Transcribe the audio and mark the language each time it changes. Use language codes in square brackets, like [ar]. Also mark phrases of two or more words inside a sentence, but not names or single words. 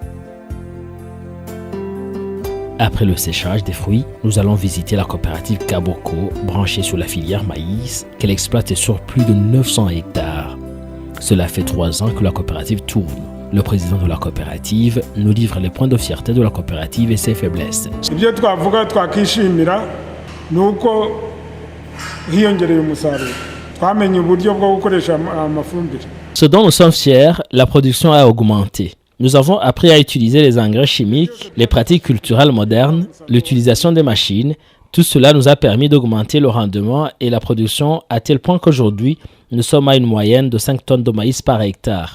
[fr] Après le séchage des fruits, nous allons visiter la coopérative Kaboko, branchée sur la filière maïs, qu'elle exploite sur plus de 900 hectares. Cela fait 3 ans que la coopérative tourne. Le président de la coopérative nous livre les points de fierté de la coopérative et ses faiblesses. [rw] Ibyo twavuga twakishimira nuko hiyongereye umusaruro. Twamenye uburyo bwo gukoresha amafumbire. [fr] Ce dont nous sommes fiers, la production a augmenté. Nous avons appris à utiliser les engrais chimiques, les pratiques culturelles modernes, l'utilisation des machines. Tout cela nous a permis d'augmenter le rendement et la production à tel point qu'aujourd'hui, nous sommes à une moyenne de 5 tonnes de maïs par hectare.